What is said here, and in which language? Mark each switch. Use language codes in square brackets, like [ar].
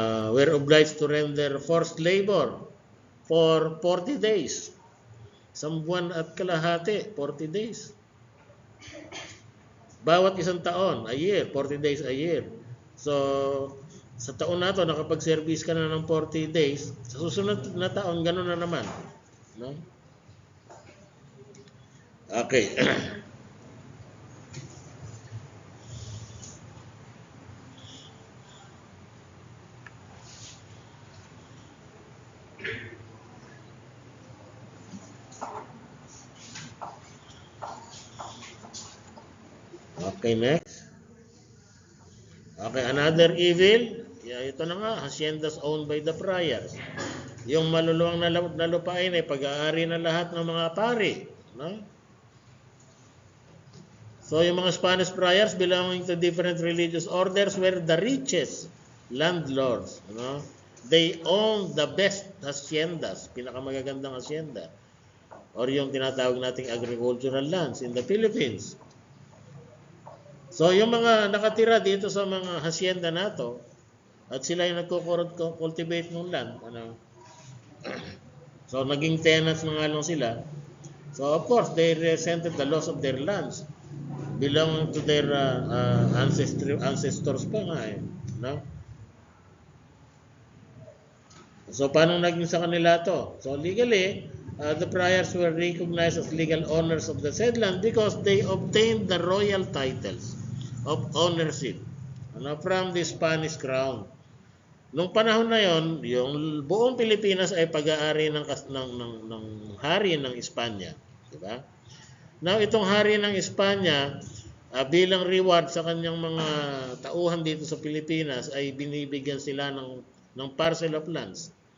[en] We're obliged to render forced labor for 40 days. [tl] Isang buwan at kalahati, 40 days. Bawat isang taon, [en] a year, 40 days a year. [tl] So, sa taon na to, nakapag-service ka na ng 40 days, sa susunod na taon, gano'n na naman. No? [en] Okay. Okay, next. Okay, another evil. [tl] Ito na nga, [en] haciendas owned by the friars. [tl] Yung maluluwang na lupain ay pag-aari na lahat ng mga pari. No? [en] So, yung mga Spanish friars belonging to different religious orders were the richest landlords. They owned the best haciendas, [tl] pinakamagagandang hacienda, [en] or yung tinatawag nating agricultural lands in the Philippines. [tl] So, yung mga nakatira dito sa mga hacienda nato, at sila yung nagko-cultivate ng land, so, naging tenants na nga lang sila. [en] So, of course, they resented the loss of their lands belong to their ancestors pa nga no? [tl] So, paano naging sa kanila to? [en] So, legally, the priors were recognized as legal owners of the said land because they obtained the royal titles of ownership from the Spanish crown. [tl] Nung panahon na yon, yung buong Pilipinas ay pag-aari ng hari ng Espanya. Diba? Now, itong hari ng Espanya, bilang reward sa kanyang mga tauhan dito sa Pilipinas, ay binibigyan sila ng [en] parcel of lands.